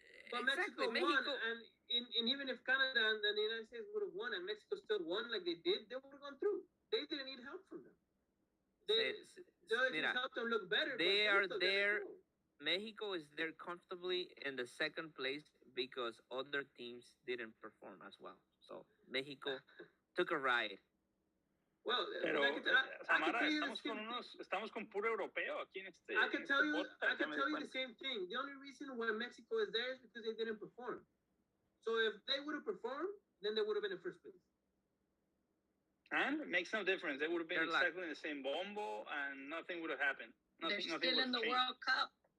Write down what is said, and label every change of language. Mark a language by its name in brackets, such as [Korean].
[English] but Mexico won, and even if Canada and the United States would have won, and Mexico still won like they did, they would have gone through. They didn't need help from them. They just helped them look better. They are there. Mexico is there comfortably in the second place because other teams didn't perform as well. So Mexico took a ride. Well, [Spanish] estamos con puro europeo aquí en este. [English] I can tell you the same thing. The only reason why Mexico is there is because they didn't perform. So if they would have performed, then they would have been in first place. And it makes no difference. They would have been exactly in the same bombo, and nothing would have happened. They're still in the World Cup.